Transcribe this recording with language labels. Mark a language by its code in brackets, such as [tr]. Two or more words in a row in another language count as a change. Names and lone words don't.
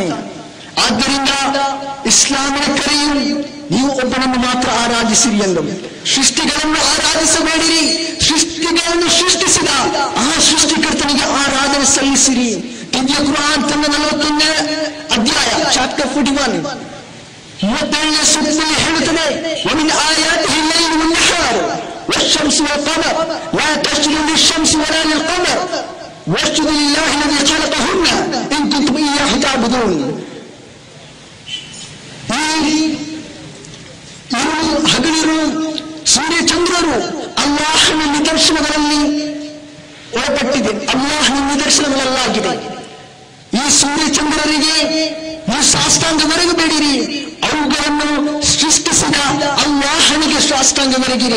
[kn] ಆದ್ದರಿಂದ ಇಸ್ಲಾಮಿನ ಕರೆಯು ನೀವು ಒಬ್ಬನನ್ನು ಮಾತ್ರ ಆರಾಧಿಸಿರಿ ಎಂದು. ಸೃಷ್ಟಿಗಳನ್ನು ಆರಾಧಿಸಬೇಡಿರಿ, ಸೃಷ್ಟಿಗಳನ್ನು ಸೃಷ್ಟಿಸಿದ ಆ ಸೃಷ್ಟಿಕರ್ತನಿಗೆ ಆರಾಧನೆ ಸಲ್ಲಿಸಿರಿ. ದಿವ್ಯ ಕುರಾನ್ ತನ್ನ 41ನೇ ಅಧ್ಯಾಯ ಚಾಪ್ಟರ್ 41 37ನೇ ಸೂಕ್ತದಲ್ಲಿ ಹೇಳುತ್ತದೆ, [ar] ومن آياته الليل والنهار والشمس والقمر لا تسجدوا للشمس ولا للقمر واسجدوا لله الذي خلقهن إن كنتم إياه تعبدون. [kn] ಹಗಲಿರು ಸೂರ್ಯ ಚಂದ್ರರು ಅಲ್ಲಾಹನ ನಿದರ್ಶನಗಳಲ್ಲಿ ಒಳಪಟ್ಟಿದೆ, ಅಲ್ಲಾಹನ ನಿದರ್ಶನಗಳಲ್ಲಾಗಿದೆ. ಈ ಸೂರ್ಯ ಚಂದ್ರರಿಗೆ ನೀವು ಸಾಷ್ಟಾಂಗವರೆಗಬೇಡಿರಿ, ಅವುಗಳನ್ನು ಸೃಷ್ಟಿಸಿದ ಅಲ್ಲಾಹನಿಗೆ ಸಾಷ್ಟಾಂಗವರೆಗಿರಿ.